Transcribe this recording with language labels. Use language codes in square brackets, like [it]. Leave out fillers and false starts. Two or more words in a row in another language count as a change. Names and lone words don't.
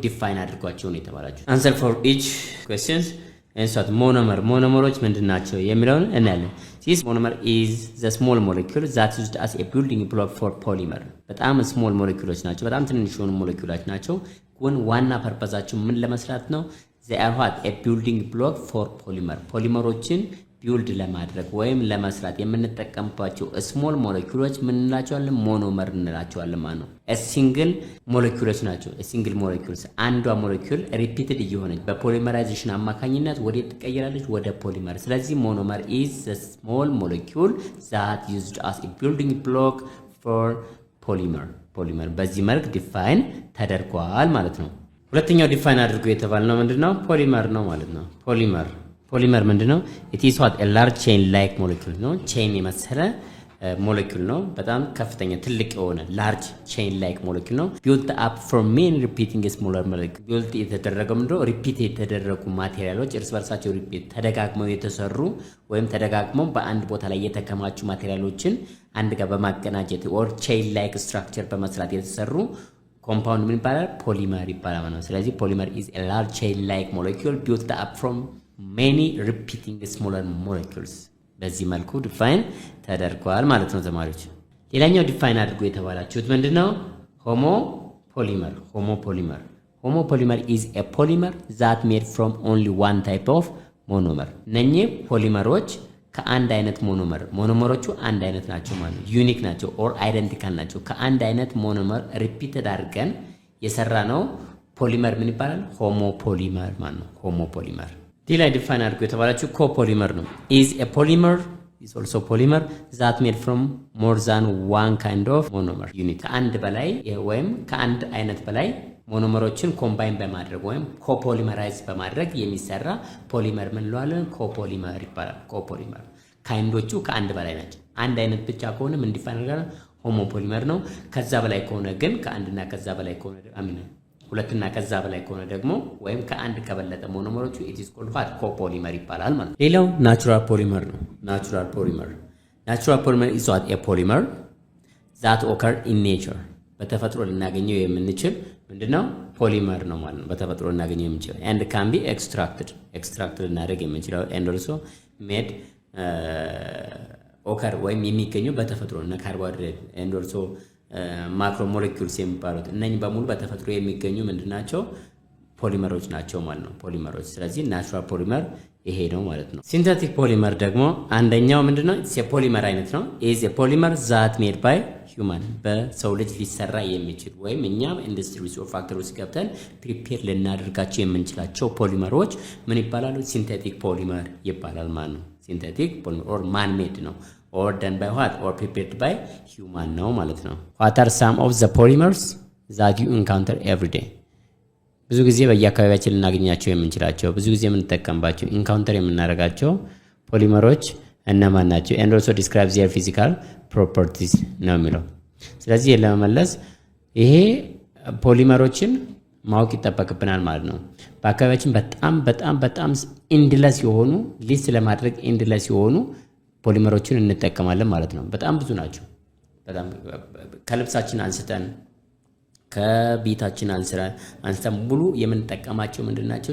[am] ዲፋይን አድርጓቸው ነው የተባላችሁ። [en] answer for each questions [am] እንሷት ሞኖመሮች ምንድናቸው የሚለውን እናያለን። [en] This monomer is the small molecule that used as a building block for polymer። [am] በጣም ስሞል ሞለኪውሎች ናቸው፣ በጣም ትንሽ የሆኑ ሞለኪውሎች ናቸው። ግን ዋና ፐርፐዛቸው ምን ለመስራት ነው? [en] they are what a building block for polymer [am] ፖሊመሮችን ቢልድ ለማድረግ ወይም ለመስራት የምንጠቀምባቸው ስሞል ሞለኪውሎች ምን እንላቸዋለን? ሞኖመር እንላቸዋለን ማለት ነው። ሲንግል ሞለኪውሎች ናቸው። [en] single molecules [am] አንዷ ሞለኪውል ሪፒትድ እየሆነች በፖሊመራይዜሽን አማካኝነት ወደ ትቀየራለች ወደ ፖሊመር። ስለዚህ ሞኖመር [en] is the small molecule that used as a building block for polymer [am] በዚህ መልክ ዲፋይን ተደርጓል ማለት ነው። ሁለተኛው ዲፋይን አድርጎ የተባልነው ምንድነው? ፖሊመር ነው ማለት ነው። ፖሊመር ምንድነው? [en] it is what a large chain like molecule [am] ነው። ቼን የመሰለ ሞለኪውል ነው። በጣም ከፍተኛ ትልቅ የሆነ [en] large chain like molecule ነው። built up from many repeating smaller molecules built [am] የተደረገው ምንድነው? ሪፒት የተደረጉ ማቴሪያሎች እርስ በርሳቸው ሪፒት ተደጋግመው የተሰሩ ወይም ተደጋግመው በአንድ ቦታ ላይ የተከማቹ ማቴሪያሎችን አንድ ጋር በማቀናጀት [en] or chain like structure [am] በመስራት የተሰሩ ኮምፓውንድ ምን ይባላል? ፖሊመር ይባላል ማለት ነው። ስለዚህ ፖሊመር [en] is a large chain like molecule built up from many repeating smaller molecules [am] በዚህ መልኩ ዲፋይን ተደርጓል ማለት ነው ተማሪዎች። ሌላኛው ዲፋይን አድርጎ የተባላችሁት ምንድነው? ሆሞፖሊመር [en] is a polymer that made from only one type of monomer። [am] እነኚህ ፖሊመሮች ከአንድ አይነት ሞኖመሮቹ አንድ አይነት ናቸው ማለት ነው። ዩኒክ ናቸው [en] or identical [am] ናቸው። ከአንድ አይነት ሞኖመር ሪፒትድ አድርገን የሰራ ነው ፖሊመር ምን ይባላል? ሆሞፖሊመር ማለት ነው። ሆሞፖሊመር ሌላ ዲፋይን አድርጎ የተባላችሁ ኮፖሊመር ነው። [en] is a polymer is also polymer that made from more than one kind of monomer unit። [am] ከአንድ በላይ ወይም ከአንድ አይነት በላይ ሞኖመሮችን ኮምባይን በማድረግ ወይም ኮፖሊመራይዝ በማድረግ የሚሰራ ፖሊመር ምን እንለዋለን? ኮፖሊመር ይባላል። ኮፖሊመር ካይንዶቹ ከአንድ በላይ ናቸው። አንድ አይነት ብቻ ከሆነ ምን ዲፋይን አድርገናል? ሆሞፖሊመር ነው። ከዛ በላይ ከሆነ ግን ከአንድና ከዛ በላይ ከሆነ ሁለትና ከዛ በላይ ከሆነ ደግሞ ወይም ከአንድ ከበለጠ ሞኖመሮቹ [en] it is called what [am] ኮፖሊመር ይባላል ማለት ነው። ሌላው [en] natural polymer [am] ነው። [en] natural polymer is what a polymer that occur in nature [am] በተፈጥሮ ልናገኘው የምንችል ምንድነው? ፖሊመር ነው ማለት ነው። በተፈጥሮ ልናገኘው የምንችል [en] and can be extracted [am] ልናደርግ የምንችለው [en] and also made occur [am] ወይም የሚገኘው በተፈጥሮ እና ካርቦሃይድሬት [en] and also macro molecules [am] የሚባሉት እነኚህ በሙሉ በተፈጥሮ የሚገኙ ምንድናቸው? ፖሊመሮች ናቸው ማለት ነው። ፖሊመሮች። ስለዚህ [en] natural polymer [am] ይሄ ነው ማለት ነው። [en] synthetic polymer [am] ደግሞ አንደኛው ምንድነው? የፖሊመር አይነት ነው። [en] is a polymer that made by human [am] በሰው ልጅ ሊሰራ የሚችል ወይም እኛም [en] industries or [am] ፋክተሪዎች ገብተን ፕሪፔር ልናደርጋቸው የምንችላቸው ፖሊመሮች ምን ይባላሉ? [en] synthetic polymer [am] ይባላል ማለት ነው። [en] synthetic polymer or man made [am] ነው [en] or done by what or prepared by human [am] ነው ማለት ነው። [en] what are some of the polymers that you encounter every day? [am] ብዙ ጊዜ በየአካባቢያችን ልናገኛቸው የምንችላቸው ብዙ ጊዜ የምንጠቀምባቸው ኢንካውንተር የምናደርጋቸው ፖሊመሮች እነማን ናቸው? [en] and also describe their physical properties [am] ነው የሚለው። ስለዚህ ለመመለስ ይሄ ፖሊመሮችን ማወቅ ይጠበቅብናል ማለት ነው። በአካባቢያችን በጣም ኢንድለስ የሆኑ ሊስት ለማድረግ ኢንድለስ የሆኑ ፖሊመሮችን እንጠቀማለን ማለት ነው። በጣም ብዙ ናቸው። በጣም ከልብሳችን አንስተን ከቤታችን አንስተን ሙሉ የምንጠቀማቸው ምንድናቸው?